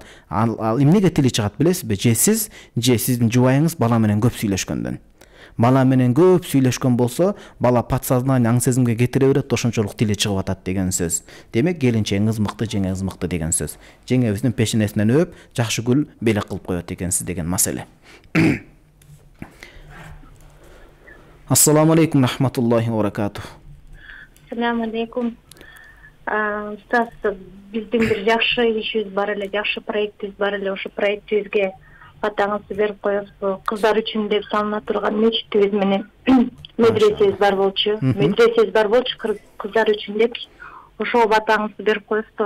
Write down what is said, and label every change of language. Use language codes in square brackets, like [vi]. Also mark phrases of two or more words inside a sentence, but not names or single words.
[ky] Ал эмнеге тили чыгат билесизби? Же сиздин жубайыңыз бала менен көп сүйлөшкөндөн. Бала менен көп сүйлөшкөн болсо, бала подсознание, аң сезимге кетире берет, ошончолук тили чыгып атат деген сөз. Демек келинчегиңиз мыкты, жеңеңиз мыкты деген сөз. Жеңебиздин пешенесинен өп, жакшы гүл белек кылып коет экенсиз деген маселе. [ar] السلام عليكم رحمة الله وبركاته. السلام عليكم. [ky] Устаз, биздин бир жакшы ишибиз бар эле, жакшы проектибиз бар эле. Ошо проектибизге батаңызды берип коесузбу. Кыздар үчүн деп салына турган мечитибиз менен медресебиз бар болчу. Медресебиз бар болчу кыздар үчүн деп ошого батаңызды берип коесузбу.